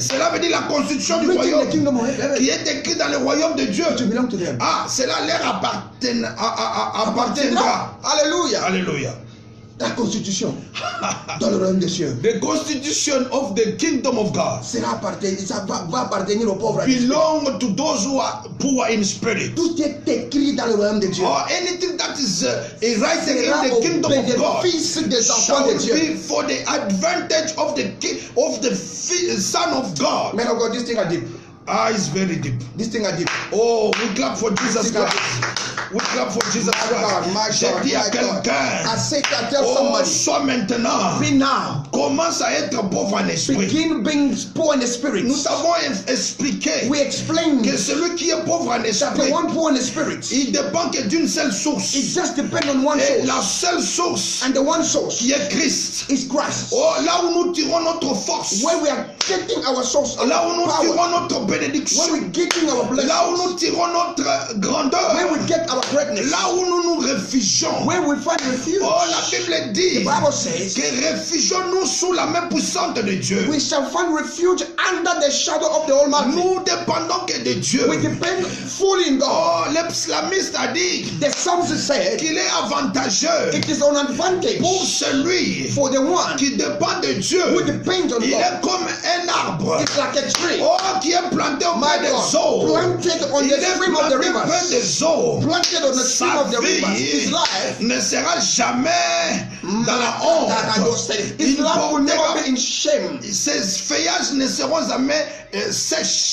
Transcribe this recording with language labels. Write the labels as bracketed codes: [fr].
[fr] cela veut dire la constitution du royaume qui est écrite dans le royaume de Dieu. [en] To belong to them. [fr] Cela leur appartiendra. Alléluia. Alléluia. La constitution dans le royaume des cieux. [en] The constitution of the kingdom of God [fr] va appartenir aux pauvres. [en] Belong to those who are poor in spirit. [fr] Tout est écrit dans le royaume de Dieu. [en] Or anything that is writing in the kingdom of God shall be for the advantage of the Son of God. Man of God, this thing are deep. It's very deep. This thing are deep. Oh, we clap for Jesus Christ. We clap for Jesus Christ. [fr] J'ai dit à quelqu'un, sois maintenant, commence à être pauvre en esprit. [en] Begin being poor in the spirit. [fr] Nous avons expliqué que celui qui est pauvre en esprit, il dépend que d'une seule source. [en] It just depends on one source. [fr] Et la seule source, [en] and the one source, [fr] qui est Christ. [en] Is Christ. [fr] Là où nous tirons notre force, [en] where we are getting our source, [fr] là où nous tirons notre bénédiction, [en] where we getting our blessings, [fr] là où nous tirons notre grandeur, [en] where we get our greatness, [fr] là où nous nous réfugions, [en] where we find refuge. [fr] La Bible dit, [en] the Bible says, [fr] que réfugions-nous sous la main puissante de Dieu. [en] We shall find refuge under the shadow of the Almighty. [fr] Nous dépendons que de Dieu. [en] We depend fully in God. [fr] L'islamiste a dit, [en] the Psalms said, [fr] qu'il est avantageux, [en] it is an advantage [fr] pour celui [en] for the one [fr] qui dépend de Dieu. [en] Who depends on [fr] il [en] God. [fr] Est comme un arbre. [en] It's like a tree. [fr] Qui est planté au bord des eaux. [en] Planted on the stream of the rivers. [fr] Des eaux. [en] Planted on the stream of the rivers. His life [fr] ne sera jamais dans la honte. [en] His life will never be in shame. [fr] Ses feuillages ne seront jamais sèches.